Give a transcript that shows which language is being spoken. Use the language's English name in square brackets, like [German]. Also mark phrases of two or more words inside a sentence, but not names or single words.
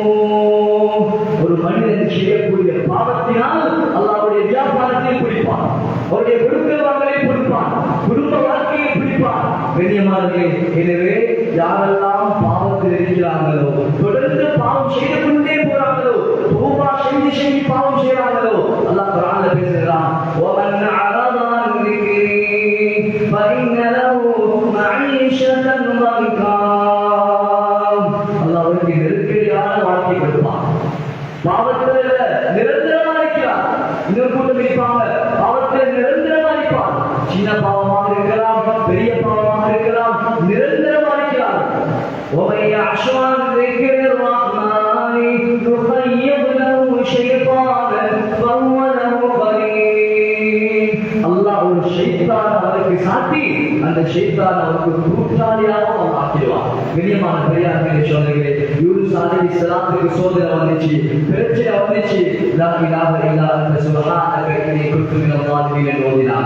[Tamil] ஒரு மனிதன் செய்யக்கூடிய பாவத்தினால் அல்லாஹ்வுடைய வியாபாரத்தை பிடிப்பான், அவருடைய கொடுக்கல் வாங்கலை பிடிப்பான், குடும்ப வாழ்க்கையை பிடிப்பான். கண்ணியமானவர்களே, எனவே யாரெல்லாம் பாவத்தில் இருக்கிறார்களோ, தொடர்ந்து பாவம் செய்து கொண்டே போறாங்களோ, தௌபா செய்து பாவம் செய்றாங்களோ, அல்லாஹ் குர்ஆன்ல பேசுகிறான், [Arabic] ومن أعرض عن ذكري فإن له معيشة ضنكا. [Tamil] அல்லாஹ் அவருக்கு நெருக்கடியான வாழ்க்கை கொடுப்பான். பாவத்தில் நிரந்தரமா இருக்கிறார். இன்னொரு கூட்டம் இருப்பாங்க, பாவத்தில் நிரந்தரமா இருப்பார். சின்ன பாவமாக இருக்கலாம், பெரிய பாவமாக இருக்கலாம், நிரந்தரமா இருக்கிறார். [Arabic] وَمَن يَعْشُ عَن ذِكْرِ الرَّحْمَنِ يُخَيِّبْ لَهُ شَيْطَانًا فَهُوَ لَهُ قَرِينٌ. [Tamil] அல்லாஹ் ஒரு ஷைத்தான் அவருக்கு சாட்டி அந்த ஷைத்தான் அவருக்கு கூட்டாளியாக ஆக்கிடுவார். கண்ணியமான பெரியார்களே, சோதனைகளே, யூனுஸ் அலைஹிஸ்ஸலாத்துக்கு சோதனை வந்துச்சு, பிரச்சனை வந்துச்சு. [Arabic] لا إله إلا أنت سبحانك إني كنت من الظالمين [Tamil] என்று ஓதினாங்க.